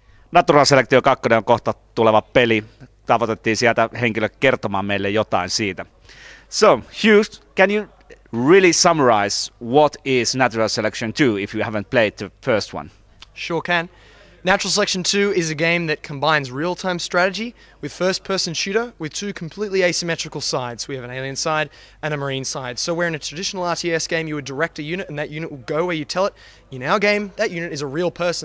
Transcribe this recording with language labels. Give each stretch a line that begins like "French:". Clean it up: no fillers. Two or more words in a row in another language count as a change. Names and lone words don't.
Finnish: Natural Selection 2 on kohta tuleva peli. Tavoitettiin sieltä henkilö kertomaan meille jotain siitä.
English: So, Hugh, can you really summarize what is Natural Selection 2 if you haven't played the first one? Sure can. Natural Selection 2 is a game that combines real-time strategy with first-person shooter with two completely asymmetrical sides. We have an alien side and a marine side. So where in a traditional RTS game you would direct a unit and that unit will go where you tell it, in our game that unit is a real person.